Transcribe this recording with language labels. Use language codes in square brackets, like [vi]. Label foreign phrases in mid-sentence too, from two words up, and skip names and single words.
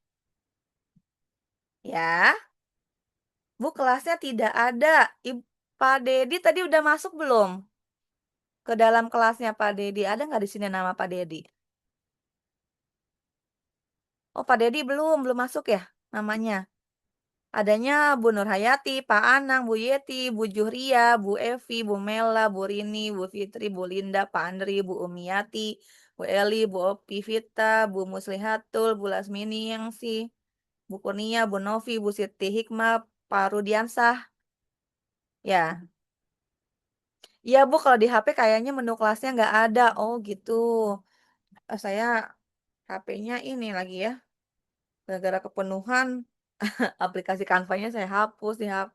[id] Ya, Bu, kelasnya tidak ada. Pak Dedi tadi udah masuk belum? Ke dalam kelasnya Pak Dedi. Ada nggak di sini nama Pak Dedi? Oh, Pak Dedi belum masuk ya namanya. Adanya Bu Nur Hayati, Pak Anang, Bu Yeti, Bu Juhria, Bu Evi, Bu Mela, Bu Rini, Bu Fitri, Bu Linda, Pak Andri, Bu Umiati, Bu Eli, Bu Opi Vita, Bu Muslihatul, Bu Lasmini Yangsi, Bu Kurnia, Bu Novi, Bu Siti Hikmah, Pak Rudiansah. Ya, iya Bu, kalau di HP kayaknya menu kelasnya nggak ada. Oh gitu. Saya HP-nya ini lagi ya. Gara-gara kepenuhan aplikasi Canva-nya saya hapus di HP.